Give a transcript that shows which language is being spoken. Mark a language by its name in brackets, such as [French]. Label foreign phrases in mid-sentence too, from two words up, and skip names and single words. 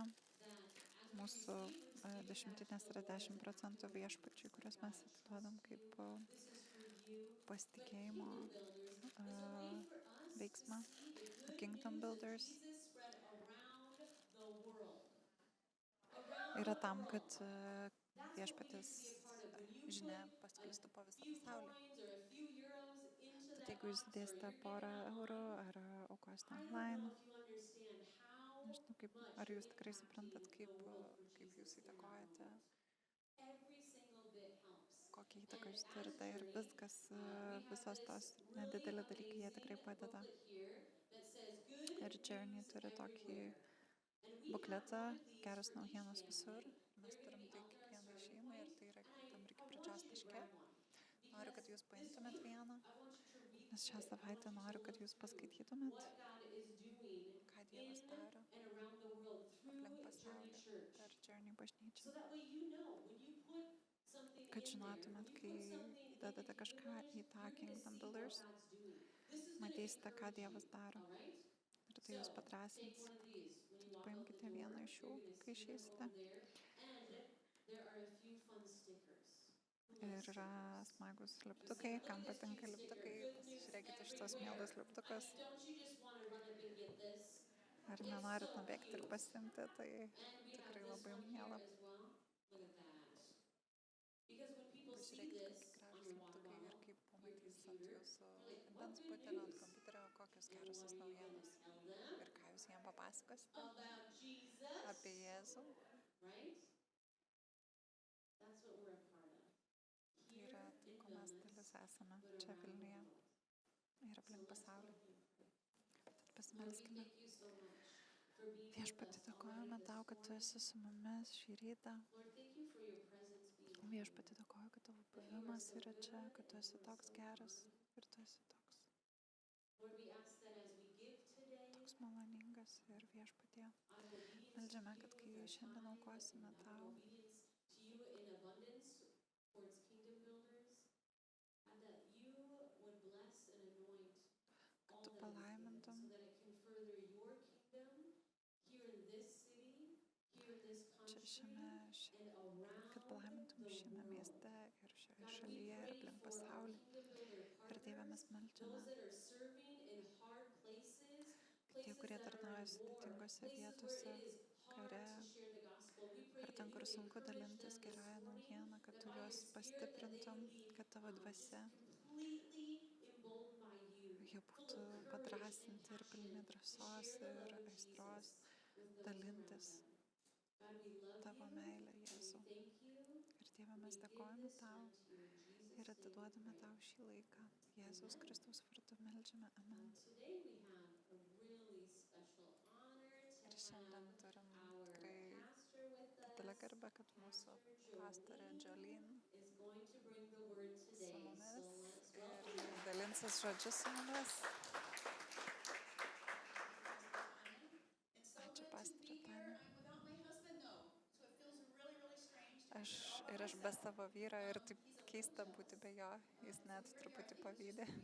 [English] that as we [Lithuanian] Mūsų [English] receive, we're just giving back [Lithuanian] dešimtinės [English] to the [Lithuanian] yra [English] Lord as 10 an act [Lithuanian] procentų [English] of [Lithuanian] viešpačiui, kuriuos [English] God, [Lithuanian] mes [English] I [Lithuanian] atiduodam [English] trust [Lithuanian] kaip [English] you. This is for you. But [Lithuanian] pasitikėjimo [English] kingdom builders is a way for us to [Lithuanian] veiksmą. [English] see the good Kingdom news of Builders Jesus spread around the world. Around [Lithuanian] yra [English] the [Lithuanian] tam, [English] world. [Lithuanian] kad [English] That's what we [Lithuanian] viešpatės [English] get to be a part of. When you [Lithuanian] žinia [English] put [Lithuanian] pasklistų po visą [English] few [Lithuanian] pasaulį. [English] coins or a few euros into [Lithuanian] Tad [English] that [Lithuanian] jeigu jūs [English] box or [Lithuanian] dėsite [English] you're [Lithuanian] porą [English] giving [Lithuanian] eurų [English] online, [Lithuanian] ar aukosite [English] I don't online, know if you understand how [Lithuanian] nežinau, [English] much [Lithuanian] ar [English] you're [Lithuanian] jūs tikrai suprantat, [English] impacting the world for [Lithuanian] kaip jūs [English] Jesus in that [Lithuanian] įtakojate, [English] moment. Every single bit helps. [Lithuanian] kokią įtaką jūs [English] And [Lithuanian] turite [English] as [Lithuanian] ir [English] Journey, [Lithuanian] viskas, [English] we have [Lithuanian] visos tos [English] this [Lithuanian] nedideli [English] really [Lithuanian] dalykai, jie tikrai [English] amazing [Lithuanian] padeda. [English] booklet here that says good [Lithuanian] Ir Journey [English] news [Lithuanian] turi tokį [English] everywhere. And we have [Lithuanian] bukletą, [English] one of these [Lithuanian] geros [English] for each [Lithuanian] naujienos [English] family. [Lithuanian] visur. [English] They're [Lithuanian] Mes [English] going to [Lithuanian] turim [English] be [Lithuanian] tai [English] out there at [Lithuanian] kiekvienai [English] starting [Lithuanian] šeimai ir [English] point. [Lithuanian] tai yra [English] And [Lithuanian] tam reikia [English] I [Lithuanian] pradžios [English] want you to [Lithuanian] taške. [English] grab one. [Lithuanian] Noriu, kad jūs [English] Because [Lithuanian] paimtumėt [English] this week, [Lithuanian] vieną, [English] I want you to read [Lithuanian] nes šią [English] through it. I [Lithuanian] savaitę [English] want you [Lithuanian] noriu, [English] to [Lithuanian] kad [English] look [Lithuanian] jūs [English] through [Lithuanian] paskaitytumėt, [English] what God is doing [Lithuanian] ką Dievas [English] in [Lithuanian] daro [English] and around the world through [Lithuanian] aplink [English] Journey [Lithuanian] pasaulį [English] Church. [Lithuanian] per Journey bažnyčią. [English] So that way you know when you put something [Lithuanian] Kad [English] in there, [Lithuanian] žinotumėt, [English] when [Lithuanian] kai [English] you put something in the [Lithuanian] dedate [English] Kingdom [Lithuanian] kažką [English] Builders, [Lithuanian] į tą [English] you're going to Kingdom see what Builders, God's doing. This is going to [Lithuanian] matysite, ką [English] encourage [Lithuanian] Dievas [English] you, [Lithuanian] daro. [English] all right? [Lithuanian] Ir tai jūs [English] So, take [Lithuanian] padrasins. [English] one of these when you [Lithuanian] Tad [English] walk out the [Lithuanian] paimkite [English] door. [Lithuanian] vieną iš jų, [English] You're going to [Lithuanian] kai [English] see them [Lithuanian] išeisite. [English] over there. And there are a few fun stickers. Who [Lithuanian] Ir [English] likes [Lithuanian] yra [English] stickers? [Lithuanian] smagus [English] Just [Lithuanian] liptukai, [English] look [Lithuanian] kam [English] at this [Lithuanian] patinka [English] cute sticker. [Lithuanian] liptukai, [English] Good news [Lithuanian] pasižiūrėkite šitos [English] everywhere. [Lithuanian] mielus liptukus. [English] Don't you just want to run up and get this? [Lithuanian] Ar [English] It's [Lithuanian] nenorit [English] so [Lithuanian] nubėgti ir [English] cute. [Lithuanian] pasimti, tai [English] And we have [Lithuanian] tikrai [English] this [Lithuanian] labai [English] one here [Lithuanian] miela. [English] as well. Look at that. Because when people see [Lithuanian] Pažiūrėkit, [English] this [Lithuanian] kokie [English] on [Lithuanian] gražus [English] your water [Lithuanian] liptukai ir [English] bottle, [Lithuanian] kaip [English] your [Lithuanian] pamatys ant [English] computer, [Lithuanian] jūsų [English] you're like, what [Lithuanian] vandens [English] good [Lithuanian] butelio, ant [English] news? [Lithuanian] kompiuterio, kokios [English] And [Lithuanian] gerosios [English] what are you going [Lithuanian] naujienos. [English] to tell them? [Lithuanian] Ir ką jūs jiems papasakosite [English] About Jesus, [Lithuanian] apie Jėzų. [English] right? That's what we're a part of. [Lithuanian] Tai [English] Here [Lithuanian] yra [English] in [Lithuanian] tai, ko mes [English] Vilnius, [Lithuanian] dalis esame [English] but [Lithuanian] čia [English] around the [Lithuanian] Vilniuje [English] world. [Lithuanian] ir [English] So [Lithuanian] aplink [English] let's [Lithuanian] pasaulį. [English] go and pray. [Lithuanian] Tad [English] Lord, we [Lithuanian] pasimelskime. [English] thank you so much for being with [Lithuanian] Viešpatį [English] us [Lithuanian] dėkojame [English] already [Lithuanian] tau, [English] this [Lithuanian] kad tu [English] morning. [Lithuanian] esi su mumis šį rytą. [English] Lord, thank you for your presence being here. [Lithuanian] Viešpatį dėkoju, kad tavo buvimas yra čia, kad tu esi toks geras ir tu esi toks [English] Lord, we ask that as we give today, [Lithuanian] maloningas ir viešpatie. [English] out of obedience to [Lithuanian] Meldžiame, [English] you [Lithuanian] kad [English] with [Lithuanian] kai [English] our [Lithuanian] šiandien [English] tithe [Lithuanian] aukosime [English] and out [Lithuanian] tau, [English] of obedience to you in abundance towards kingdom builders, and that you would bless and anoint all [Lithuanian] tu [English] that is given [Lithuanian] palaimintum [English] so that it can further your kingdom here in this city and [Lithuanian] kad [English] around [Lithuanian] palaimintum [English] the [Lithuanian] šiame [English] world. [Lithuanian] mieste ir šioje [English] God, we [Lithuanian] šalyje ir [English] pray [Lithuanian] aplink [English] for our [Lithuanian] pasaulį. [English] Kingdom Builder [Lithuanian] Ir Dieve, mes [English] partners, [Lithuanian] meldžiame, [English] those that are serving in hard places, [Lithuanian] kad tie, [English] places [Lithuanian] kurie [English] that are [Lithuanian] tarnauja [English] in war, [Lithuanian] sudėtingose [English] places where [Lithuanian] vietose, [English] it is [Lithuanian] kare, [English] hard to share the gospel. We pray [Lithuanian] ar [English] that [Lithuanian] ten, [English] you [Lithuanian] kur [English] would [Lithuanian] sunku [English] encourage [Lithuanian] dalintis [English] them this [Lithuanian] gerąją [English] morning, [Lithuanian] naujieną, kad [English] that [Lithuanian] tu [English] by your [Lithuanian] juos [English] Spirit that they [Lithuanian] pastiprintum, [English] would be [Lithuanian] kad tavo [English] just [Lithuanian] dvasia, [English] completely emboldened by you, [Lithuanian] jie [English] full [Lithuanian] būtų [English] of courage and [Lithuanian] padrasinti ir pilni [English] passion to [Lithuanian] drąsos [English] share the [Lithuanian] ir [English] love of [Lithuanian] aistros [English] Jesus with those around [Lithuanian] dalintis [English] them. God, we love [Lithuanian] tavo [English] you [Lithuanian] meilę, [English] and we [Lithuanian] Jėzau. [English] thank you. [Lithuanian] Ir Dieve, [English] We [Lithuanian] mes [English] give [Lithuanian] dėkojame [English] this [Lithuanian] tau [English] unto you in Jesus' [Lithuanian] ir [English] name we [Lithuanian] atiduodame [English] pray. [Lithuanian] tau šį laiką. Jėzaus [English] Amen. [Lithuanian] Kristaus vardu meldžiame. Amen. [English] Today we have a really special honor [Lithuanian] Ir [English] to [Lithuanian] šiandien [English] have [Lithuanian] turim [English] our [Lithuanian] tikrai [English] pastor with [Lithuanian] didelę [English] us. [Lithuanian] garbę, kad mūsų pastorė [English] Pastor Jolene is going to bring the word [Lithuanian] su [English] today. So [Lithuanian] mumis [English] let's [Lithuanian] ir [English] welcome her. [Lithuanian] dalinsis žodžiu su mumis. Ačiū, pastorė Tania. Aš be savo vyro ir taip keista būti be jo, jis net truputį pavydė.